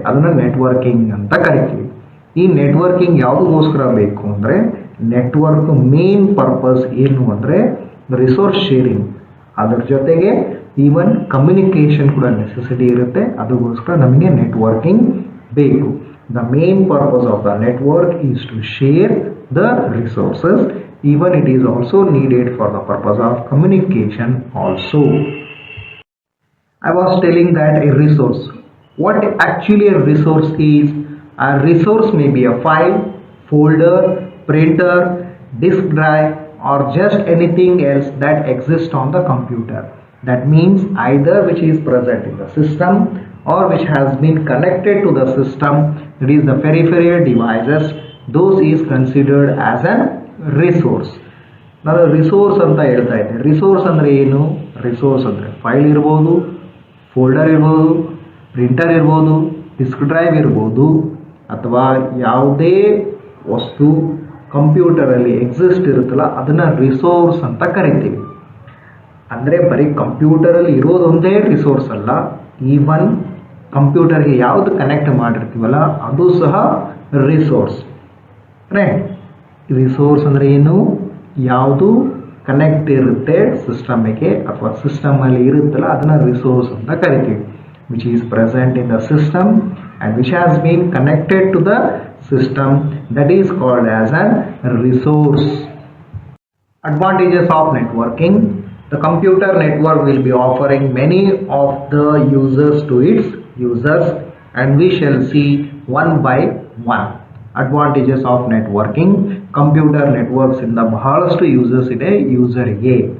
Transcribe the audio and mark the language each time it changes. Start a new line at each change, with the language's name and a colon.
Kannada: ಅದನ್ನು ನೆಟ್ವರ್ಕಿಂಗ್ ಅಂತ ಕರಿತೀವಿ. ಈ ನೆಟ್ವರ್ಕಿಂಗ್ ಯಾವುದಕ್ಕೋಸ್ಕರ ಬೇಕು ಅಂದರೆ, ನೆಟ್ವರ್ಕ್ ಮೇನ್ ಪರ್ಪಸ್ ಏನು ಅಂದರೆ ರಿಸೋರ್ಸ್ ಶೇರಿಂಗ್, ಅದರ ಜೊತೆಗೆ ಈವನ್ ಕಮ್ಯುನಿಕೇಷನ್ ಕೂಡ ನೆಸೆಸಿಟಿ ಇರುತ್ತೆ. ಅದಕ್ಕೋಸ್ಕರ ನಮಗೆ ನೆಟ್ವರ್ಕಿಂಗ್ ಬೇಕು.
English: The main purpose of the network is to share the resources. Even it is also needed for the purpose of communication also. I was telling that a resource. What actually a resource is? A resource may be a file, folder, printer, disk drive, or just anything else that exists on the computer. That means either which is present in the system or which has been connected to the system, that is the peripheral devices, those is considered as a resource.
Kannada: ನಾನು resource ಅಂತ ಹೇಳ್ತಾ ಇದ್ದೆ. Resource ಅಂದರೆ ಏನು? Resource ಅಂದರೆ file ಇರ್ಬೋದು, folder ಇರ್ಬೋದು, printer ಇರ್ಬೋದು, ಡಿಸ್ಕ್ ಡ್ರೈವ್ ಇರ್ಬೋದು, ಅಥವಾ ಯಾವುದೇ ವಸ್ತು ಕಂಪ್ಯೂಟರಲ್ಲಿ ಎಕ್ಸಿಸ್ಟ್ ಇರುತ್ತಲ್ಲ ಅದನ್ನು ರಿಸೋರ್ಸ್ ಅಂತ ಕರಿತೀವಿ. ಅಂದರೆ ಬರೀ ಕಂಪ್ಯೂಟರಲ್ಲಿ ಇರೋದೊಂದೇ ರಿಸೋರ್ಸ್ ಅಲ್ಲ, ಈವನ್ ಕಂಪ್ಯೂಟರ್ಗೆ ಯಾವುದು ಕನೆಕ್ಟ್ ಮಾಡಿರ್ತೀವಲ್ಲ ಅದು ಸಹ ರಿಸೋರ್ಸ್. ರೈಟ್? ರಿಸೋರ್ಸ್ ಅಂದರೆ ಏನು? ಯಾವುದು ಕನೆಕ್ಟ್ ಇರುತ್ತೆ ಸಿಸ್ಟಮಿಗೆ ಅಥವಾ ಸಿಸ್ಟಮಲ್ಲಿ ಇರುತ್ತಲ್ಲ ಅದನ್ನು ರಿಸೋರ್ಸ್ ಅಂತ ಕರಿತೀವಿ.
English: Which is present in the system and which has been connected to the system, that is called as an resource. Advantages of networking. The computer network will be offering many of the users to its users, and we shall see one by one. Advantages of networking.
Kannada: Computer networks ಇಂದ ಬಹಳಷ್ಟು users ಇದೆ ಯೂಸರ್ಗೆ.